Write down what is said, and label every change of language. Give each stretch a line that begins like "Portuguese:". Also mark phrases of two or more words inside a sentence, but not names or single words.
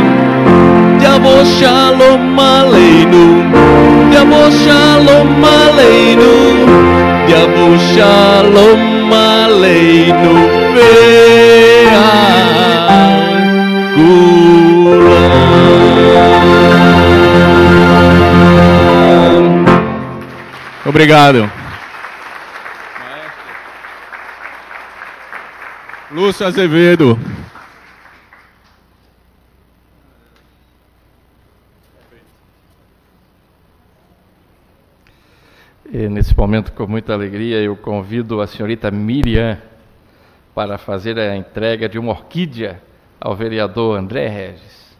Hebrew: יבוא שלום עלינו, יבוא שלום עלינו, יבוא שלום עלינו ועל כולם.
Portuguese: Obrigado. Lúcio Azevedo. E nesse momento, com muita alegria, eu convido a senhorita Miriam para fazer a entrega de uma orquídea ao vereador André Regis.